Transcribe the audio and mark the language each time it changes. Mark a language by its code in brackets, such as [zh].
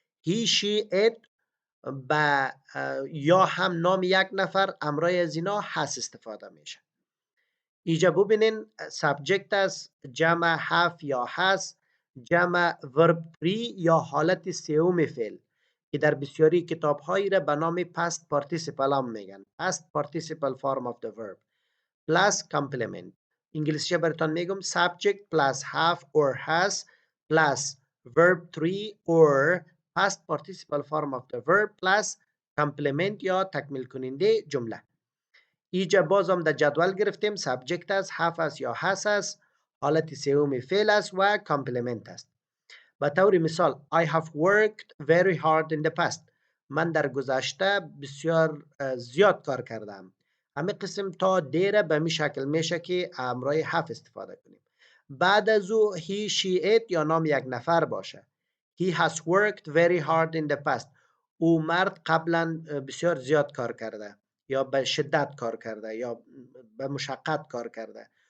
[en] he, she, it [fa] به یا هم نام یک نفر امرای از اینا has استفاده میشه. اینجا ببینین سابجکت است، جمع have یا has، جمع verb 3 یا حالت سوم فعل که در بسیاری کتاب هایی را به نام past participle هم میگن. [en] past participle form of the verb plus complement. [fa] انگلیسی براتون میگم [en] subject plus have or has plus verb 3 or past participle form of the verb plus complement [fa] یا تکمیل کننده جمله. اینجا بازم در جدول گرفتیم سابجکت است، have است یا has است، حالت سوم فعل است و کامپلمنت است. به طور مثال [en] I have worked very hard in the past. [fa] من در گذشته بسیار زیاد کار کردم. همه قسم تا دیره به می شکل میشه که امرای have استفاده کنیم. بعد از او [en] he she it [fa] یا نام یک نفر باشه. [en] He has worked very hard in the past. [fa] او مرد قبلا بسیار زیاد کار کرده یا به شدت کار کرده یا به مشقت کار کرده.